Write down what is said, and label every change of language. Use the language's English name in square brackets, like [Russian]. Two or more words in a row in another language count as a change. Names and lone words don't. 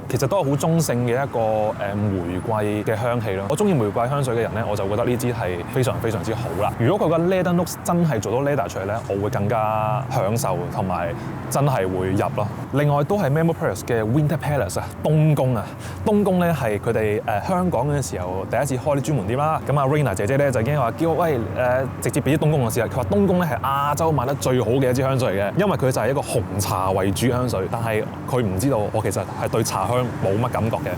[Cantonese] 其實都係好中性嘅一個玫瑰嘅香氣咯。我中意玫瑰香水嘅人咧，我就覺得呢支係非常非常之好啦。如果佢個 [English] leather notes [Cantonese] 真係做到 leather 出嚟咧，我會更加享受同埋真係會入咯。另外都係 Memo Paris 嘅 Winter Palace 啊，冬宮啊，冬宮咧係佢哋香港嗰陣時候第一次開啲專門店啦。咁啊 Raina 姐姐咧就已經話叫喂直接俾啲冬宮我試下。佢話冬宮咧係亞洲賣得最好嘅一支香水嚟嘅，因為佢就係一個紅茶為主香水，但係佢唔知道我其實係對茶香冇乜感覺嘅。